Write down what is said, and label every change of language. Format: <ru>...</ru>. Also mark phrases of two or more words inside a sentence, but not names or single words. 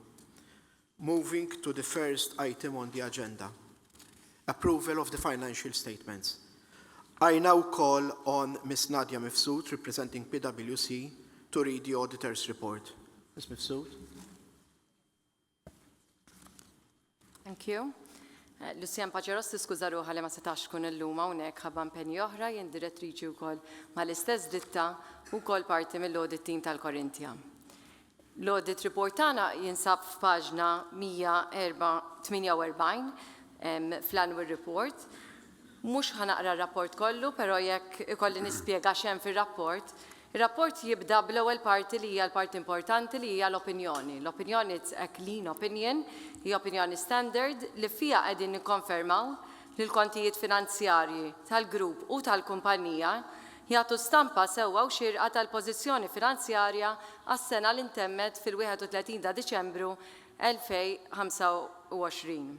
<en>Moving to the first item on the agenda, approval of the financial statements. I now call on Ms. Nadia Mifsud, representing PwC, to read the auditor's report. Ms. Mifsud. Thank you.</en> <mt>Lucian Paġeros tiskuża ruħha li ma setax tkun illum hawnhekk ħabba impenji oħra, jien direttriċi wkoll mal-istess ditta u wkoll parti mill-</mt> <en>audit team</en> <mt>tal-Korintja. L-</mt> <en>audit report</en> <mt>tagħna jinsab f'paġna 148 fl-</mt> <en>annual report.</en> <mt>Mhux ħanaqra r-rapport kollu, però jekk ikolli nispjega x'hemm fir-rapport. Ir-rapport jibda bl-ewwel parti li hija l-parti importanti li hija l-opinjoni. L-opinjoni</mt> <en>it's a clean opinion,</en> <mt>hija opinjoni standard li fiha qegħdin nikkonfermaw li l-kontijiet finanzjarji tal-grupp u tal-kumpanija jagħtu stampa sewwa u xirqa tal-pożizzjoni finanzjarja għas-sena li ntemmet fil-31 ta' Diċembru 2025.</mt>